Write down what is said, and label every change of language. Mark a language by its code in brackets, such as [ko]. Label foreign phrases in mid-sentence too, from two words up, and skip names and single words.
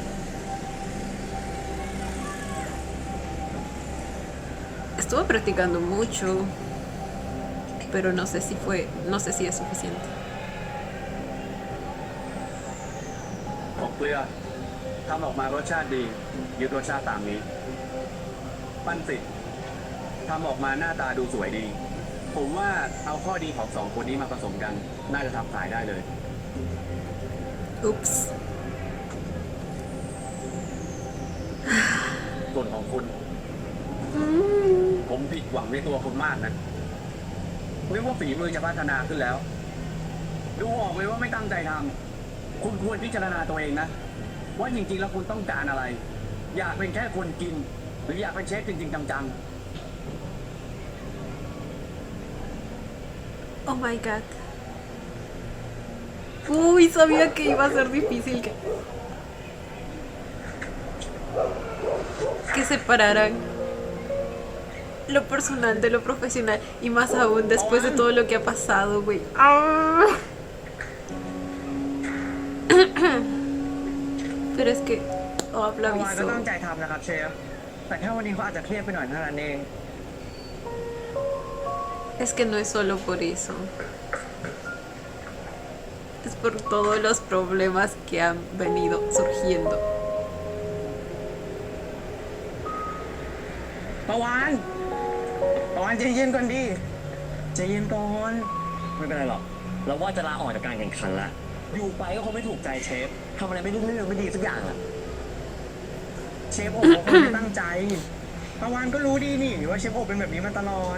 [es] Estuvo practicando mucho, pero no sé si es suficiente. [th] ของเกลือทำออกมารสชาติดียึดรสชาติตามนี้ ปั้นสิทำออกมาหน้าตาดูสวยดี ผมว่าเอาข้อดีของสองคนนี้มาผสมกัน น่าจะทำขายได้เลย Ups. ส่วนของคุณ ผมผิดหวังในตัวคุณมากนะนึกว่าฝีมือจะพัฒนาขึ้นแล้ว ท ดูออกเลยว่าไม่ตั้งใจทำคุณควรพิจารณาตัวเองนะ ว่าจริงๆแล้วคุณต้องการอะไร อยากเป็นแค่คนกิน หรืออยากเป็นเชฟจริงๆจัง [en] Oh my god. [es] Uy, sabía que iba a ser difícil que separaran lo personal de lo profesional. Y más aún después de todo lo que ha pasado, güey. ¡Ah! Pero es que... Oh, ๆ habla [th] วานก็ [es] viso. [th] ตั้งใจทำนะครับเชฟ แต่แค่วันนี้เขาอาจจะเครียดไปหน่อยเท่านั้นเอง [es] Es que no es solo por eso. Es por todos los problemas que han venido surgiendo. [th] ประวานใจเย็นก่อนดิใจเย็นก่อน ไม่เป็นไรหรอก เราว่าจะลาออกจากการแข่งขันละ อยู่ไปก็คงไม่ถูกใจเชฟทำอะไรไม่ได้เรื่องไม่ดีสักอย่างอะ เชฟโอบเขาไม่ตั้งใจประวานก็รู้ดีนี่ว่าเชฟโอบเป็นแบบนี้มาตลอด